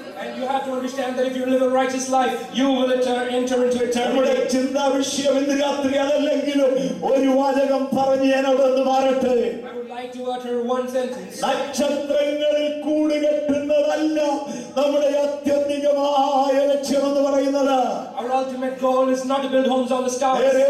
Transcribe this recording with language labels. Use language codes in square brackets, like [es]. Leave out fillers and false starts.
[en] And you have to understand that if you live a righteous life, you will enter into eternity. [ml] നമ്മുടെ ചിന്താ വിഷയം ഇന്ന് രാത്രി അതല്ലെങ്കിലും ഒരു വാചകം പറഞ്ഞ് ഞാൻ അവിടെ നിന്ന് മാറട്ടെ. [en] I would like to utter one sentence. [ml] നക്ഷത്രങ്ങളിൽ കൂടുകെട്ടുന്നതല്ല നമ്മുടെ ആത്യന്തികമായ ലക്ഷ്യം എന്ന് പറയുന്നത്. [en] Our ultimate goal is not to build homes on the stars.